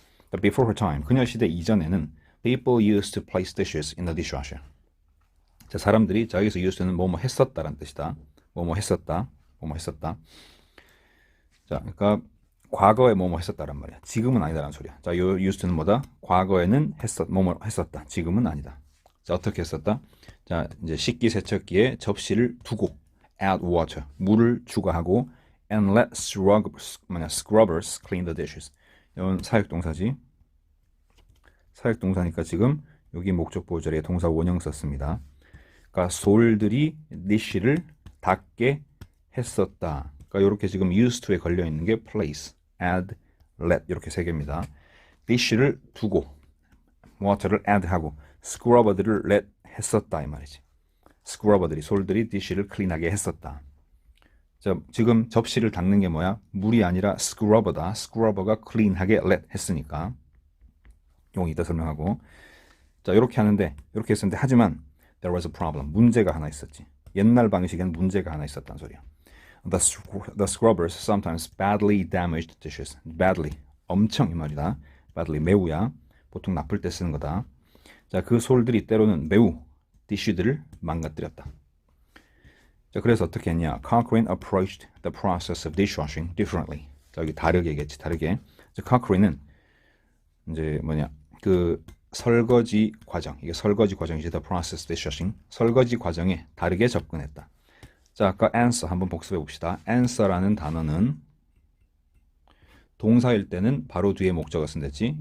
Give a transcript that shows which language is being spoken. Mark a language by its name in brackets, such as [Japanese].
[English] But before her time, [Korean] 그녀 시대 이전에는 [English] people used to place dishes in the dishwasher. [Korean] 자, 사람들이, 자, 여기서 used는 뭐뭐 했었다라는 뜻이다. 뭐뭐 했었다. 자, 그러니까 과거에 뭐뭐 했었다란 말이야. 지금은 아니다라는 소리야. 자, 요 used는 뭐다? 과거에는 뭐뭐 했었다. 지금은 아니다. 자, 어떻게 했었다? 자, 이제 식기세척기에 접시를 두고 [English] add water, [Korean] 물을 추가하고 [English] and let scrubbers clean the dishes. [Korean] 이건 사역동사지. 사역동사니까 지금 여기 목적 보호 자리에 동사 원형 썼습니다. 그러니까 솔들이 dish를 닦게 했었다. 그러니까 이렇게 지금 used to에 걸려 있는 게 place, add, let 이렇게 세 개입니다. dish를 두고 water를 add하고 scrubber들을 let 했었다 이 말이지. 스크러버들이, 솔들이 dish를 클린하게 했었다. 자, 지금 접시를 닦는 게 뭐야? 물이 아니라 스크러버다. 스크러버가 클린하게 let 했으니까 용이 이따 설명하고. 자, 이렇게 하는데, 이렇게 했었는데, 하지만 [English] there was a problem. [Korean] 문제가 하나 있었지. 옛날 방식엔 문제가 하나 있었단 소리야. [English] The scrubbers sometimes badly damaged dishes. [Korean] badly, 엄청 이 말이다. badly, 매우야. 보통 나쁠 때 쓰는 거다. 자, 그 솔들이 때로는 매우 디쉬들을 망가뜨렸다. 자, 그래서 어떻게 했냐? [English] Cochrane approached the process of dishwashing differently. [Korean] 자, 여기 다르게겠지, 다르게. 자, Cochrane은 이제 뭐냐? 그 설거지 과정, 이게 설거지 과정이지, [English] the process of dishwashing. [Korean] 설거지 과정에 다르게 접근했다. 자, 아까 answer 한번 복습해 봅시다. answer라는 단어는 동사일 때는 바로 뒤에 목적어 쓴댔지.